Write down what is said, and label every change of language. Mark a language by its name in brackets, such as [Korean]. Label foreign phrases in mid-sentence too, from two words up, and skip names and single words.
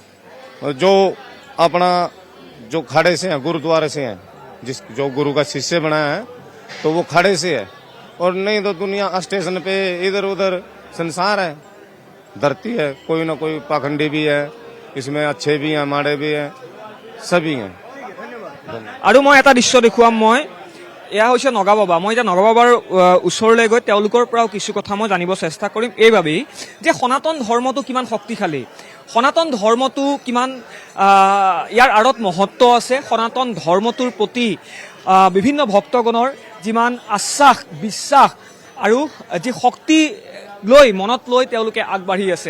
[Hindi] जो अपना जो खड़े से हैं गुरुद्वारे से हैं जो गुरु का शिष्य बनाया है तो वो खड़े से है और नहीं तो दुनिया स्टेशन पे इधर उधर संसार है धरती है कोई ना कोई पाखंडी भी है इसमें अच्छे भी हैं माड़े भी हैं सभी हैं। [Assamese] আৰু মই এটা দৃশ্য দেখুৱাম মই এয়া হৈছে নগাবাবা মই এতিয়া নগাবাবাৰ ওচৰলৈ গৈ তেওঁলোকৰ পৰাও কিছু কথা মই জানিব চেষ্টা কৰিম এইবাবেই যে সনাতন ধৰ্মটো কিমান শক্তিশালী সনাতন ধৰ্মটো কিমান ইয়াৰ আঁৰত মহত্ব আছে সনাতন ধৰ্মটোৰ প্ৰতি বিভিন্ন ভক্তগণৰ যিমান আশ্বাস বিশ্বাস আৰু যি শক্তি লৈ মনত লৈ তেওঁলোকে আগবাঢ়ি আছে।